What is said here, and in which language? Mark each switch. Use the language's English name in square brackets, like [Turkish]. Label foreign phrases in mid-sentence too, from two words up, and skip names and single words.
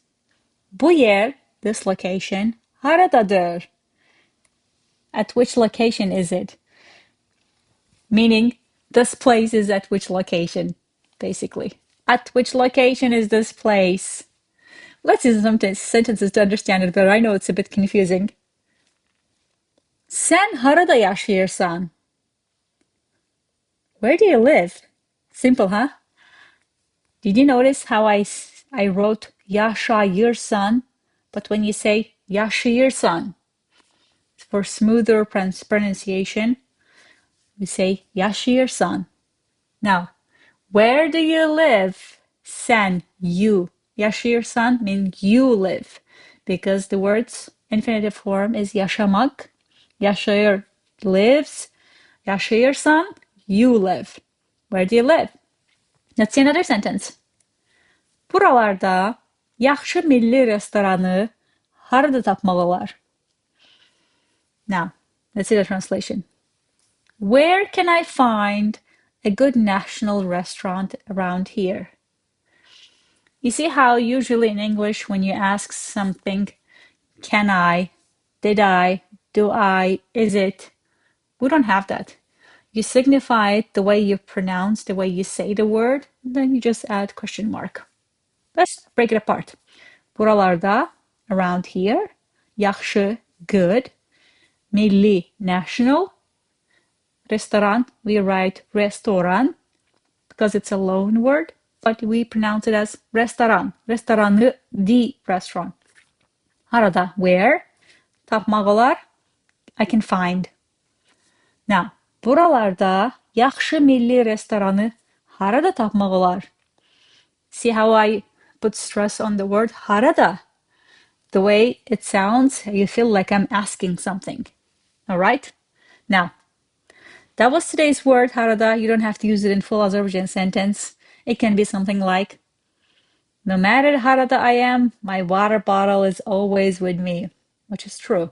[Azerbaijani] Bu yer, [English] this location, [Azerbaijani] haradadır. [English] At which location is it? Meaning, this place is at which location, basically. At which location is this place? Let's use some sentences to understand it better. I know it's a bit confusing. [Azerbaijani] Sən harada yaşayırsan? [English] Where do you live? Simple, huh? Did you notice how I wrote yaşayırsan, but when you say yaşayırsan, for smoother pronunciation, we say yaşayırsan. Now, where do you live? Sen, you. Yaşayırsan means you live, because the word's infinitive form is yaşamak. Yaşayır, lives. Yaşayırsan, you live. Where do you live? Let's see another sentence. [Azerbaijani] Buralarda yaxşı milli restoranı harada tapmaq olar? [English] Now, let's see the translation. Where can I find a good national restaurant around here? You see how usually in English when you ask something, can I, did I, do I, is it, we don't have that. You signify it the way you pronounce, the way you say the word, and then you just add question mark. Let's break it apart. Buralarda, around here. Yaxşı, good. Milli, national. Restoran, we write restoran because it's a loan word, but we pronounce it as restoran. [Azerbaijani] Restoranı, [English] the restaurant. Harada, where? [Azerbaijani] Tapmaq olar, [English] I can find. Now, [Azerbaijani] buralarda yaxşı milli restoranı harada tapmaq olar? [English] See how I put stress on the word harada? The way it sounds, you feel like I'm asking something. All right? Now, that was today's word, harada. You don't have to use it in full Azerbaijan sentence. It can be something like, no matter harada I am, my water bottle is always with me, which is true.